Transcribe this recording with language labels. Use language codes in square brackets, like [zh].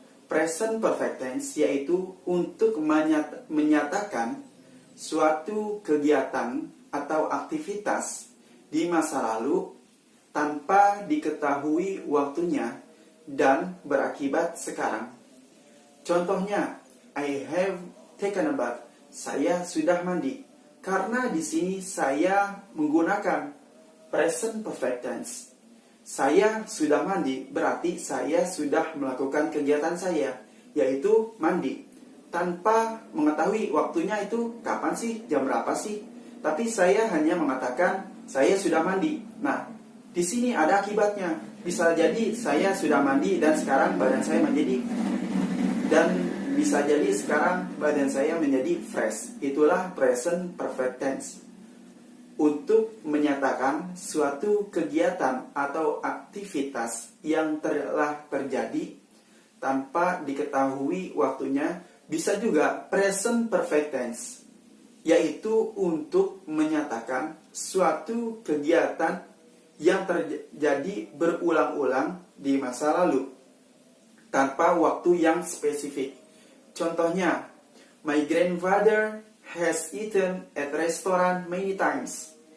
[id] Present perfect tense yaitu untuk menyatakan suatu kegiatan atau aktivitas di masa lalu tanpa diketahui waktunya dan berakibat sekarang. [en] Contohnya, I have taken a bath. [id] Saya sudah mandi. Karena di sini saya menggunakan present perfect tense. Saya sudah mandi berarti saya sudah melakukan kegiatan saya, yaitu mandi. Tanpa mengetahui waktunya itu kapan sih, jam berapa sih. Tapi saya hanya mengatakan saya sudah mandi. Nah, di sini ada akibatnya. Bisa jadi saya sudah mandi dan sekarang badan saya menjadi bisa jadi sekarang badan saya menjadi fresh. Itulah present perfect tense. Untuk menyatakan suatu kegiatan atau aktivitas yang telah terjadi tanpa diketahui waktunya. Bisa juga present perfect tense, yaitu untuk menyatakan suatu kegiatan yang terjadi berulang-ulang di masa lalu tanpa waktu yang spesifik. [en] Contohnya, my grandfather has eaten at restaurant many times.